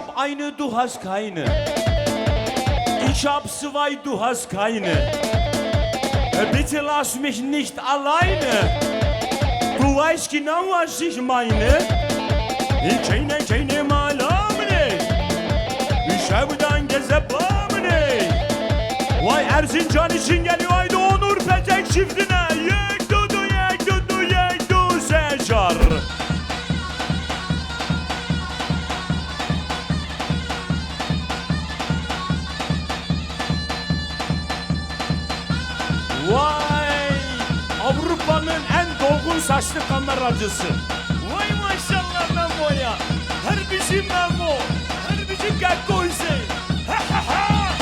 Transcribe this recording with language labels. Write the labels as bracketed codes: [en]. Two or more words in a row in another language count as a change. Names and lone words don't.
[de] eine du hast keine Ich hab zwei du hast keine Bitte lass mich nicht alleine Du weißt genau was ich meine [ku] Ceyne ceyne malamine Şevdan gezebamine [tr] Vay Erzincan için geliyor haydi Onur Petek çiftine [ku] Yek dudu yek dudu yek du secar [tr] Vay Avrupa'nın en dolgun saçlı kameracısı Vay maşallah Memo'ya Her bizim Memo Her bizim Gekkoyse Ha ha ha